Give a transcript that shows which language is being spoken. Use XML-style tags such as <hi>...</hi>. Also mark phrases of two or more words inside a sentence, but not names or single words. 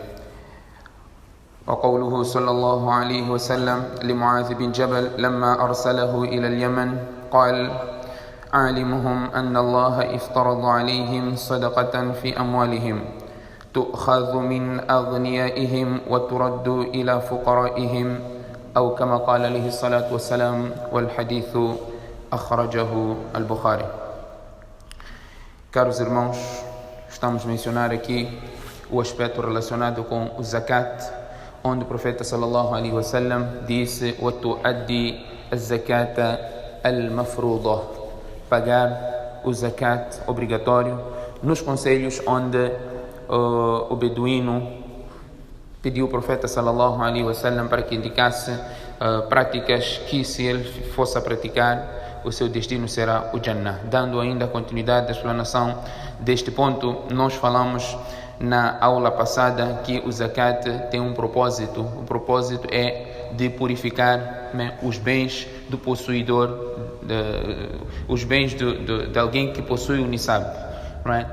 <ar>وقوله صلى الله عليه وسلم لمعاذ بن جبل لما أرسله إلى اليمن قال عالمهم أن الله افترض عليهم صدقة في أموالهم تؤخذ من أغنيائهم وترد إلى فقرائهم أو كما قال عليه الصلاة والسلام والحديث أخرجه البخاري.</ar> <pt>Caros irmãos, estamos a mencionar aqui o aspecto relacionado com o zakat, onde o profeta</pt> <ar>صلى الله عليه وسلم</ar> <pt>disse</pt> <ar>وَتُؤَدِّي الزَّكَاةَ الْمَفْرُوضَةَ,</ar> <pt>pagar o zakat obrigatório, nos conselhos onde o beduíno pediu ao profeta</pt> <ar>صلى الله عليه وسلم</ar> <pt>para que indicasse práticas que, se ele fosse a praticar, o seu destino será o Jannah. Dando ainda continuidade à explanação deste ponto, nós falamos na aula passada que o zakat tem um propósito. O propósito é de purificar os bens do possuidor, os bens de alguém que possui o nisab, não é?</pt>